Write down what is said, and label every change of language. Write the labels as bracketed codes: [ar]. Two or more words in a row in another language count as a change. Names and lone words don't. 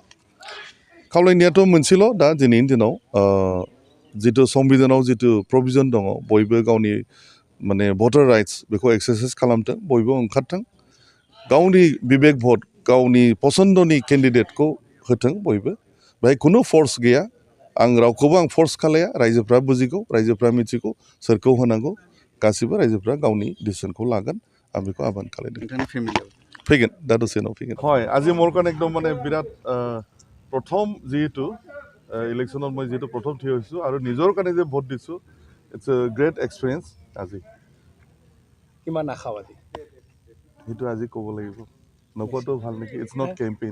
[brx] खावलायनायाथ' मोनसेल', दा दिनैनि दिनाव जिथु संबिधानाव जिथु प्रभिजन दङ, बयबो गावनि माने [en] voter rights [brx] बेखौ एक्सारसाइज खालामथों, बयबो ओंखारथों, गावनि बिबेक भट, गावनि पसन्दनि केन्डिडेटखौ होथों बयबो। बेहाय खुनु फर्स गैया। आं रावखौबो आं फर्स खालाया। रायजोफ्रा बुजिगौ, रायजोफ्रा मिथिगौ सोरखौ होनांगौ। गासिबो रायजोफ्रा गावनि डिसिसनखौ लागोन। आं बेखौ आबान खालायदों। नोंथांनि फेमिलियाव फैगोन, दा दसे उनाव फैगोन। [as] হয়, আজি মোৰ কাৰণে একদম মানে বিৰাট প্ৰথম যিহেতু ইলেকশ্যনত মই যিহেতু প্ৰথম থিয় হৈছোঁ আৰু নিজৰ কাৰণে যে ভোট দিছোঁ, [en] It's a great experience. [as] আজি কিমান আশাবাদী সেইটো আজি ক'ব লাগিব, নকোৱাটো ভাল নেকি? [en] It's not campaign.